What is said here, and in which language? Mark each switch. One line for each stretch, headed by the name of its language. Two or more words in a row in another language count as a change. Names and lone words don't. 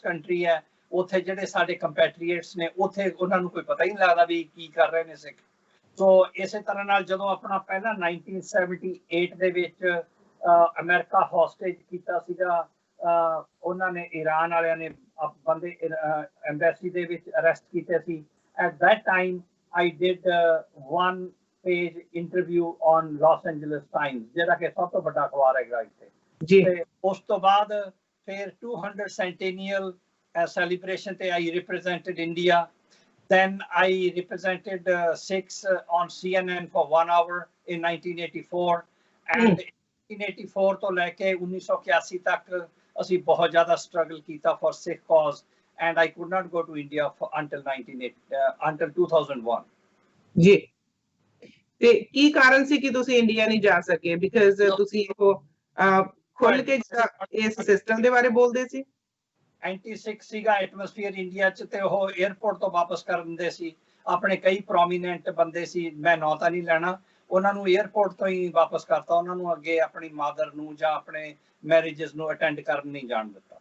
Punjabi: ਕੰਟਰੀ ਹੈ ਉੱਥੇ ਜਿਹੜੇ ਸਾਡੇ ਕੰਪੈਟਰੀਏਟਸ ਨੇ ਉੱਥੇ ਉਹਨਾਂ ਨੂੰ ਕੋਈ ਪਤਾ ਹੀ ਨਹੀਂ ਲੱਗਦਾ ਵੀ ਕੀ ਕਰ ਰਹੇ ਨੇ ਸਿੱਖ ਸੋ ਇਸੇ ਤਰ੍ਹਾਂ ਨਾਲ ਜਦੋਂ ਆਪਣਾ ਪਹਿਲਾਂ 1978 ਦੇ ਵਿੱਚ ਅਮਰੀਕਾ ਹੌਸਟੇਜ ਕੀਤਾ ਸੀਗਾ ਉਹਨਾਂ ਨੇ ਈਰਾਨ ਵਾਲਿਆਂ ਨੇ ਬੰਦੇ ਐਮਬੈਸੀ ਦੇ ਵਿੱਚ ਅਰੈਸਟ ਕੀਤੇ ਸੀ
English: at that time I did one page interview on Los Angeles Times
Punjabi: ਜਿਹੜਾ ਕਿ ਸਭ ਤੋਂ ਵੱਡਾ ਅਖਬਾਰ ਹੈਗਾ ਇੱਥੇ ਜੀ ਤੇ ਉਸ ਤੋਂ ਬਾਅਦ ਫਿਰ
English: 200 centennial celebration ਤੇ I represented India then I represented Sikhs on CNN for 1 hour in 1984 and 1984
Punjabi: ਤੋਂ ਲੈ ਕੇ 1981 ਤੱਕ ਅਸੀਂ ਬਹੁਤ ਜ਼ਿਆਦਾ ਸਟਰਗਲ ਕੀਤਾ
English: for Sikh cause and I could not go to India until 2001 ਜੀ
Punjabi: ਤੇ ਕੀ ਕਾਰਨ ਸੀ ਕਿ ਤੁਸੀਂ ਇੰਡੀਆ ਨਹੀਂ ਜਾ ਸਕੇ ਬਿਕਾਜ਼ ਤੁਸੀਂ ਉਹ ਖੁੱਲ ਕੇ ਇਸ ਸਿਸਟਮ ਦੇ ਬਾਰੇ ਬੋਲਦੇ ਸੀ ਐਂਟੀ ਸਿੱਖ ਸੀਗਾ ਐਟਮੋਸਫੀਅਰ ਇੰਡੀਆ ਚ ਤੇ ਉਹ 에ਅਰਪੋਰਟ ਤੋਂ ਵਾਪਸ ਕਰ ਦਿੰਦੇ ਸੀ ਆਪਣੇ ਕਈ ਪ੍ਰੋਮੀਨੈਂਟ ਬੰਦੇ ਸੀ ਮੈਂ ਨਾਂ ਤਾਂ ਨਹੀਂ ਲੈਣਾ ਉਹਨਾਂ ਨੂੰ 에ਅਰਪੋਰਟ ਤੋਂ ਹੀ ਵਾਪਸ ਕਰਤਾ ਉਹਨਾਂ ਨੂੰ ਅੱਗੇ ਆਪਣੀ ਮਾਦਰ ਨੂੰ ਜਾਂ ਆਪਣੇ ਮੈਰਿਜਸ ਨੂੰ ਅਟੈਂਡ ਕਰਨ ਨਹੀਂ ਜਾਣ ਦਿੱਤਾ